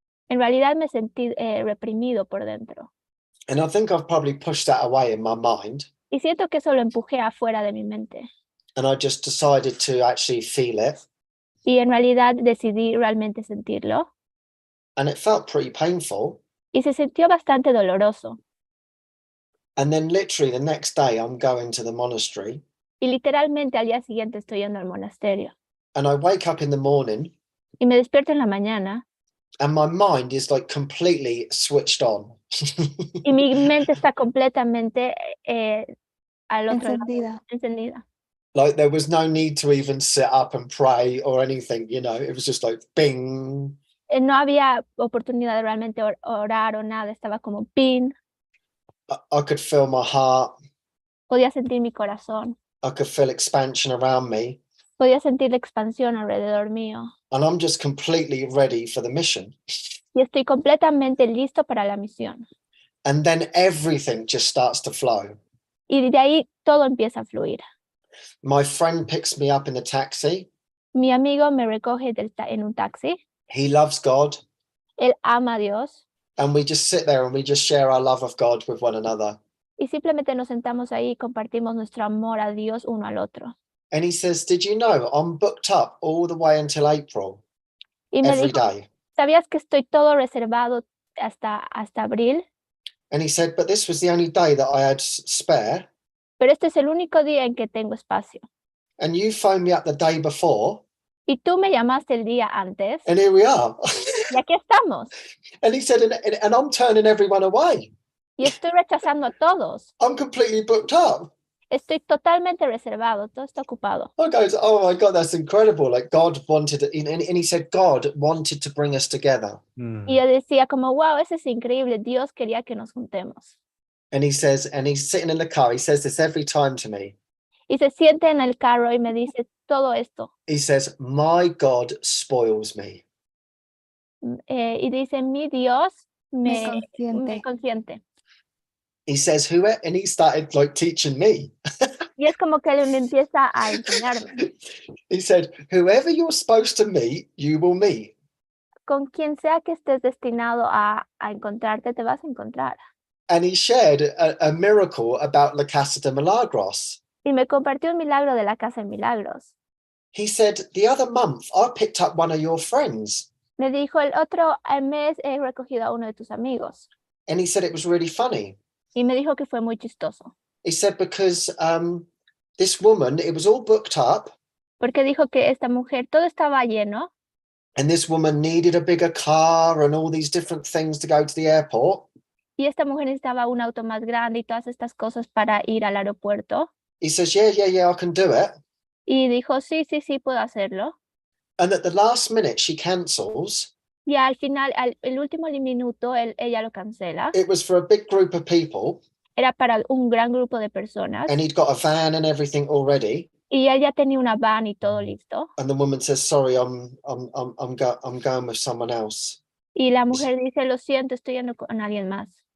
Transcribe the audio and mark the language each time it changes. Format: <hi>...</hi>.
<es>En realidad me sentí reprimido por dentro.</es> <en>And I think I've probably pushed that away in my mind.</en> <es>Y siento que eso lo empujé afuera de mi mente.</es> <en>And I just decided to actually feel it.</en> <es>Y en realidad decidí realmente sentirlo.</es> <en>And it felt pretty painful.</en> <es>Y se sintió bastante doloroso.</es> <en>And then literally the next day I'm going to the monastery.</en> <es>Y literalmente al día siguiente estoy yendo al monasterio.</es> <en>And I wake up in the morning.</en> <es>Y me despierto en la mañana.</es> <en>And my mind is like completely switched on.</en> <es>Y mi mente está completamente al otro Encendida. lado, encendida.</es> <en>Like there was no need to even sit up and pray or anything, you know, it was just like bing.</en> <es>No había oportunidad de realmente orar o nada, estaba como pin.</es> <en>I could feel my heart.</en> <es>Podía sentir mi corazón.</es> <en>I could feel expansion around me.</en> <es>Podía sentir la expansión alrededor mío.</es> <en>And I'm just completely ready for the mission.</en> <es>Y estoy completamente listo para la misión.</es> <en>And then everything just starts to flow.</en> <es>Y de ahí todo empieza a fluir.</es> <en>My friend picks me up in the taxi.</en> <es>Mi amigo me recoge en un taxi.</es> <en>He loves God.</en> <es>Él ama a Dios.</es> <en>And we just sit there and we just share our love of God with one another.</en> <es>Y simplemente nos sentamos ahí y compartimos nuestro amor a Dios uno al otro.</es> <en>And he says, did you know I'm booked up all the way until April,</en> <es>Y me</es> <en>every</en> <es>dijo,</es> <en>day?</en> <es>¿sabías que estoy todo reservado hasta abril?</es> <en>And he said, but this was the only day that I had spare.</en> <es>Pero este es el único día en que tengo espacio.</es> <en>And you phoned me up the day before.</en> <es>Y tú me llamaste el día antes.</es> <en>And here we are.</en> <es>Y aquí estamos.</es> <en>And he said, and I'm turning everyone away.</en> <es>Y estoy rechazando a todos.</es> <en>I'm completely booked up.</en> <es>Estoy totalmente reservado. Todo está ocupado.</es> <en>I goes, oh my God, that's incredible. Like God wanted, and he said, God wanted to bring us together.</en> <es>Y yo decía como, wow, eso es increíble. Dios quería que nos juntemos.</es> <en>And he says, and he's sitting in the car. He says this every time to me.</en> <es>Y se siente en el carro y me dice todo esto.</es> <en>He says, my God spoils me.</en> <es>Y dice, mi Dios me consiente. consiente.</es> <en>He says, who, and he started like teaching me.</en> <es>Y es como que él me empieza a enseñarme.</es> <en>He said, whoever you're supposed to meet, you will meet.</en> <es>Con quien sea que estés destinado a encontrarte, te vas a encontrar.</es> <en>And he shared a miracle about La Casa de Milagros.</en> <es>Y me compartió un milagro de la Casa de Milagros.</es> <en>He said, the other month, I picked up one of your friends.</en> <es>Me dijo, el otro mes he recogido a uno de tus amigos.</es> <en>And he said it was really funny.</en> <es>Y me dijo que fue muy chistoso.</es> <en>He said, because this woman, it was all booked up.</en> <es>Porque dijo que esta mujer, todo estaba lleno.</es> <en>And this woman needed a bigger car and all these different things to go to the airport.</en> <es>Y esta mujer necesitaba un auto más grande y todas estas cosas para ir al aeropuerto.</es> <en>He says, yeah, I can do it.</en> <es>Y dijo, sí, puedo hacerlo.</es> <en>And at the last minute, she cancels.</en> <es>Y al final, el último minuto, ella lo cancela.</es> <en>It was for a big group of people.</en> <es>Era para un gran grupo de personas.</es> <en>And he'd got a van and everything already.</en> <es>Y él ya tenía una van y todo listo.</es> <en>And the woman says, sorry, I'm going with someone else.</en> <es>Y la mujer dice, lo siento, estoy yendo con alguien más.</es>